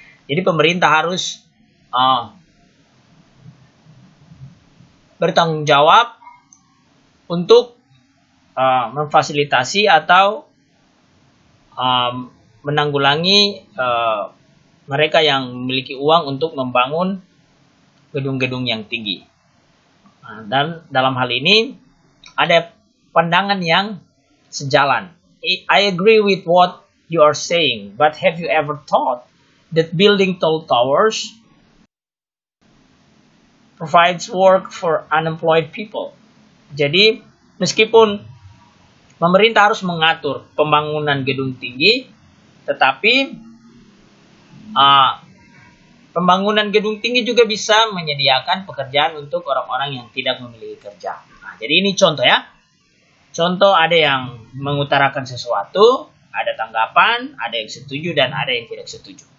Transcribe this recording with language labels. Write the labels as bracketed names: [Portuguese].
[Indonesian] Jadi pemerintah harus bertanggung jawab untuk memfasilitasi atau menanggulangi mereka yang memiliki uang untuk membangun gedung-gedung yang tinggi. Nah, dan dalam hal ini ada pandangan yang sejalan. [English] I agree with what you are saying, but have you ever thought that building tall towers provides work for unemployed people? [Indonesian] Jadi, meskipun pemerintah harus mengatur pembangunan gedung tinggi, tetapi pembangunan gedung tinggi juga bisa menyediakan pekerjaan untuk orang-orang yang tidak memiliki kerja. Nah, jadi ini contoh ya. Contoh, ada yang mengutarakan sesuatu, ada tanggapan, ada yang setuju, dan ada yang tidak setuju.